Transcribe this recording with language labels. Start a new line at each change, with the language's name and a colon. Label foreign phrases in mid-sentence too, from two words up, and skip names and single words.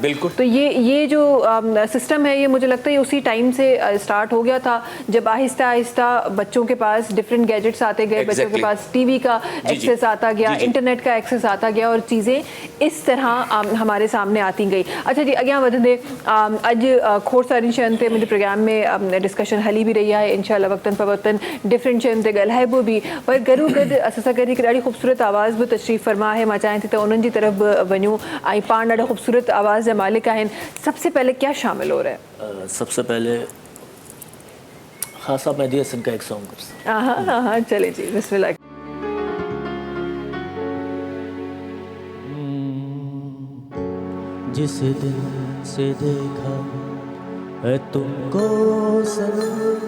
Urdu: बिल्कुल। تو یہ جو سسٹم ہے، یہ مجھے لگتا ہے یہ اسی ٹائم سے سٹارٹ ہو گیا تھا، جب آہستہ آہستہ بچوں کے پاس
English: different gadgets
Urdu: آتے گئے، بچوں کے Exactly. پاس ٹی وی کا जी, ایکسیس آتا گیا, جی، جی. انٹرنیٹ کا ایکسیس آتا گیا، اور چیزیں اس طرح ہمارے سامنے آتی گئی.
Sindhi: अच्छा जी, अॻियां वधंदे अॼु खोड़ सारी शयुनि ते मुंहिंजे प्रोग्राम में डिस्कशन हली भी रही है। इंशाल्लाह वक्तन फ़वक्तन डिफरेंट शयुनि ते ॻाल्हाइबो भी, पर गॾो गॾु असां सां गॾु हिकु ॾाढी ख़ूबसूरत आवाज़ भी
Urdu: تشریف فرما ہے.
Sindhi: मां चाहियां थी त उन्हनि जी तरफ़ बि वञूं, ऐं पाण ॾाढा ख़ूबसूरत आवाज़ जा मालिक आहिनि।
Urdu: سب سے پہلے کیا شامل ہو رہا ہے? سب سے پہلے خاصا مہدی حسن کا ایک سانگ. ہاں، چلے جی، بسم اللہ. جس دن سے دیکھا ہے تم کو صنم,